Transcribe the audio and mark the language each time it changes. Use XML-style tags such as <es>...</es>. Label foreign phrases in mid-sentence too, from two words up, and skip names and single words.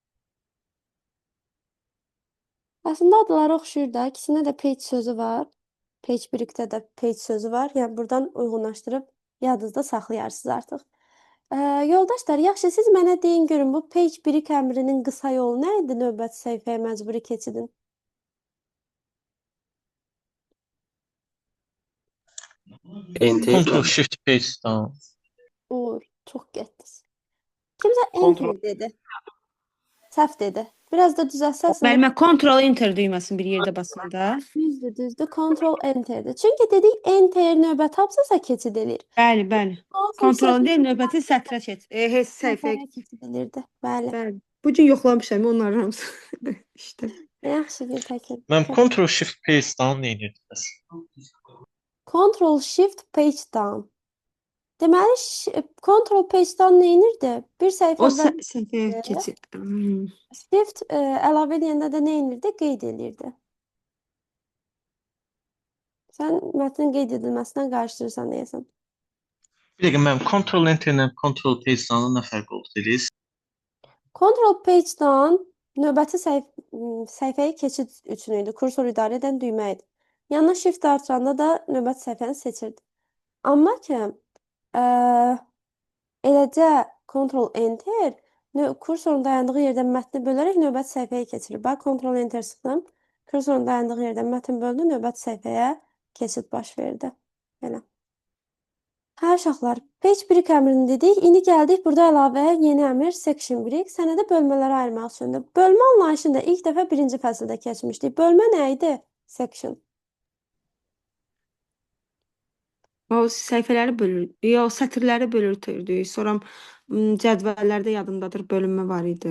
<az>Əslində adları oxşuyur da, ikisində də page sözü var.</az> <en>Page breakdə</en> <az>də page sözü var. Yəni buradan uyğunlaşdırıb yadınızda saxlayarsınız artıq. Yoldaşlar, yaxşı siz mənə deyin görün, bu</az> <en>page break</en> <az>əmrinin qısa yolu nə idi növbəti səhifəyə məcburi keçidin? Enter.</az> <en>Ctrl Shift Paste down.</en> <az>Uğur, çox getdiniz. Kimsə Kontrol. enter dedi. Səhv dedi. Biraz da düzəlsəsən. Müəllimə</az> <en>Ctrl Enter</en> <az>düyməsini bir yerdə basanda. Düzdür, düzdür.</az> <en>Ctrl enterdir.</en> <az>Çünki dedik enter növbəti abzasa keçid eləyir. Bəli, bəli. Ctrl deyil, növbəti sətrə keç. Heç səhifəyə. Səhifəyə keçid eləyirdi. Bəli. Bəli. Bu gün yoxlamışam onların hamısı. İşte. Yaxşı bir təkin. Mən</az> <en>Ctrl Shift Paste down</en> <az>deyirdim.</az> <en>Ctrl shift page down.</en> <az>Deməli,</az> <en>Ctrl page down</en> <az>nə edirdi? Bir O səhifədən səhifəyə keçid. shift əlavə edəndə də nə edirdi? Qeyd eləyirdi. Sən mətnin qeyd edilməsindən qarışdırırsan deyəsən. Bir dəqiqə mən</az> <en>Ctrl Enter</en> <az>ilə</az> <en>Ctrl Paste down'un</en> <az>nə fərqi oldu dediniz?</az> <en>Ctrl page down</en> <az>növbəti səhifəyə keçid üçün idi. Kursor idarə edən düymə idi. Yanına shift artıranda da növbəti səhifəni seçirdi. Amma ki, eləcə</az> <en>Ctrl enter</en> <az>kursorun dayandığı yerdən mətni bölərək növbəti səhifəyə keçirir. Bax,</az> <en>Ctrl enter</en> <az>sıxdım. Kursorun dayandığı yerdən mətn böldü, növbəti səhifəyə keçid baş verdi. Belə. Hə, uşaqlar,</az> <en>page break</en> <az>əmrini dedik. İndi gəldik burada əlavə yeni əmr</az> <en>section break.</en> <az>Sənədə bölmələrə ayırmaq üçündür. Bölmə anlayışını da ilk dəfə birinci fəsildə keçmişdik. Bölmə nə idi? Section. O səhifələri bölür, yox, sətirləri bölürtürdük. Sonra cədvəllərdə yadımdadır, bölünmə var idi.</az>